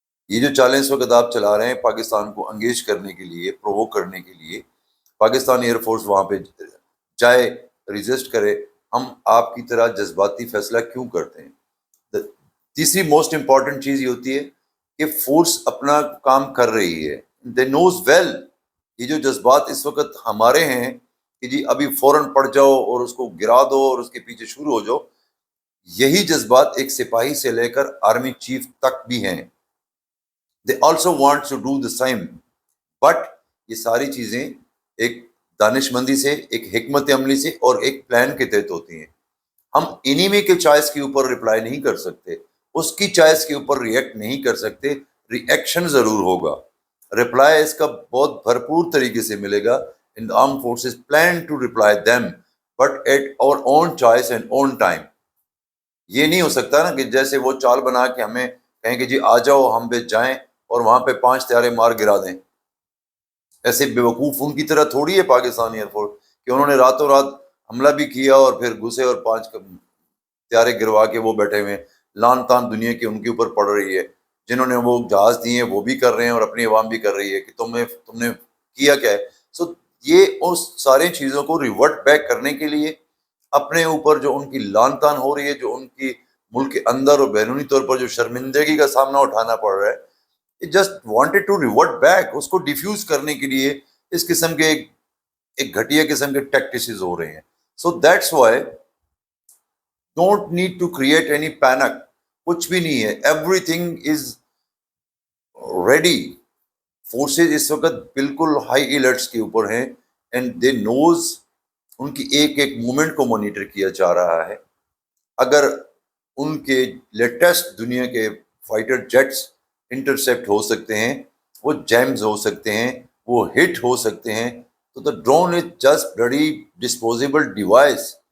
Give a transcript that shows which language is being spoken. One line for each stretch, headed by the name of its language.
Urdu: یہ جو چالیں اس وقت آپ چلا رہے ہیں پاکستان کو انگیج کرنے کے لیے، پرووک کرنے کے لیے، پاکستان ایئر فورس وہاں پہ جائے، ریزسٹ کرے، ہم آپ کی طرح جذباتی فیصلہ کیوں کرتے ہیں؟ تیسری موسٹ امپورٹنٹ چیز یہ ہوتی ہے کہ فورس اپنا کام کر رہی ہے،
English: They knows well.
Urdu: یہ جو جذبات اس وقت ہمارے ہیں کہ جی ابھی فوراً پڑ جاؤ اور اس کو گرا دو اور اس کے پیچھے شروع ہو جاؤ، یہی جذبات ایک سپاہی سے لے کر آرمی چیف تک بھی ہیں.
English: They also want to do the same.
Urdu: But یہ ساری چیزیں ایک دانش مندی سے، ایک حکمت عملی سے اور ایک پلان کے تحت ہوتی ہیں. ہم انیمی کے چوائس کے اوپر رپلائی نہیں کر سکتے، اس کی چوائس کے اوپر ریئیکٹ نہیں کر سکتے. ری ایکشن ضرور ہوگا، رپلائی اس کا بہت بھرپور طریقے سے ملے گا.
English: In the armed forces plan to reply them but at our own choice and own time.
Urdu: یہ نہیں ہو سکتا نا کہ جیسے وہ چال بنا کے ہمیں کہیں کہ جی آ جاؤ ہم پہ جائیں اور وہاں پہ 5 طیارے مار گرا دیں. ایسے بیوقوف ان کی طرح تھوڑی ہے پاکستانی ایئر فورس کہ انہوں نے راتوں رات حملہ بھی کیا اور پھر گھسے اور 5 طیارے گروا کے وہ بیٹھے ہوئے. لان تان دنیا کی ان کے اوپر پڑ رہی ہے، جنہوں نے وہ جہاز دیے ہیں وہ بھی کر رہے ہیں اور اپنی عوام بھی کر رہی ہے کہ تم نے کیا کیا ہے. سو یہ اس ساری چیزوں کو ریورٹ بیک کرنے کے لیے اپنے اوپر جو ان کی لان تان ہو رہی ہے، جو ان کی ملک کے اندر اور بیرونی طور پر جو شرمندگی کا سامنا اٹھانا پڑ رہا ہے،
English: it just wanted to revert back.
Urdu: اس کو ڈیفیوز کرنے کے لیے اس قسم کے ایک گھٹیا قسم کے ٹیکٹسز ہو رہے ہیں.
English: So that's why don't need to create any panic.
Urdu: کچھ بھی نہیں ہے،
English: everything is ready.
Urdu: فورسز اس وقت بالکل ہائی الرٹس کے اوپر ہیں
English: and they knows
Urdu: ان کی ایک ایک مومنٹ کو مانیٹر کیا جا رہا ہے. اگر ان کے لیٹسٹ دنیا کے فائٹر جیٹس انٹرسیپٹ ہو سکتے ہیں، وہ جیمز ہو سکتے ہیں، وہ ہٹ ہو سکتے ہیں، تو
English: the drone is just bloody disposable device.